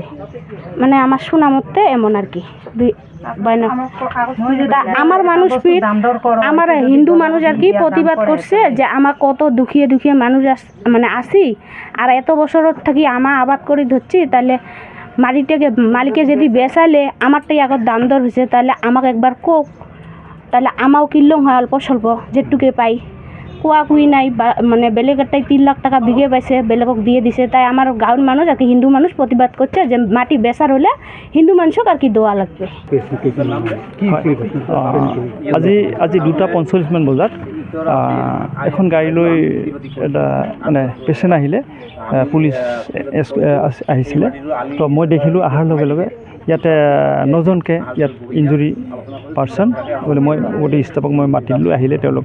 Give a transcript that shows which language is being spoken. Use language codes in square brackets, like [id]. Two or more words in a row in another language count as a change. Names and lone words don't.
[bn] মানে আমার শোনা মতে এমন আর কি আমার মানুষ আমার হিন্দু মানুষ আর কি প্রতিবাদ করছে যে আমার কত দুখিয়ে মানুষ মানে আসি আর এত বছর থাকি আমার আবাদ করে ধরছি, তাহলে মাটিটাকে মালিকে যদি বেচাইলে আমারটাই আগত দাম দর হয়েছে তাহলে আমাকে একবার কোক, তাহলে আমাও কিনলাম হয় অল্প স্বল্প যেটুকে পাই। কুই নাই মানে বেলেগেরটাই 3 লাখ টাকা বিঘে পাইছে, বেলেগক দিয়ে দিছে। তাই আমার গাঁৱৰ মানুষ আর কি হিন্দু মানুষ প্রতিবাদ করছে যে মাটি বেচার হলে হিন্দু মানুষক আর কি দেওয়া লাগবে। [as] আজি 2:45 বজাত এখন গাড়ী লৈ এটা মানে পেচেণ্ট আহিলে, পুলিচ আহিছিলে। তো মই দেখিলোঁ অহাৰ লগে লগে ইয়াতে 9জনকৈ ইয়াত [en] injury person [as] বুলি মই গোটেই ষ্টাফক মই মাতি দিলোঁ, আহিলে তেওঁলোকে।